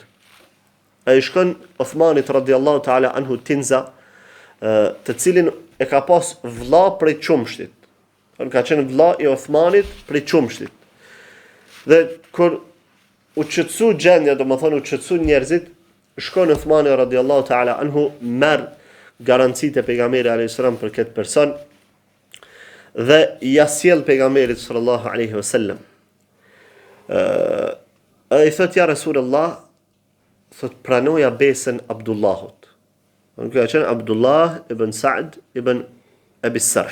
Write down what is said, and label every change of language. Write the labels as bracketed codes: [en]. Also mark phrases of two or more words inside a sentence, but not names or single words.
[sq] Ai shkon Uthmanit [ar] رضي الله تعالى عنه [sq] Tinza, të cilin e ka pas vlla prej Qumshtit. Ka qenë vlla i Uthmanit prej Qumshtit. Dhe kur u qetësu gjendja, domethënë u qetësu njerëzit, shkon Uthmani [ar] رضي الله تعالى عنه, [sq] merr garancitë e pejgamberit [ar] عليه السلام [sq] për këtë person dhe ja sjell pejgamberit [ar] صلى الله عليه وسلم. [sq] Ai thot [ar] يا رسول الله, [sq] thot pranoja besën Abdullahut. Kjo ka qenë Abdullah ibn Sa'd ibn Abi Sarh.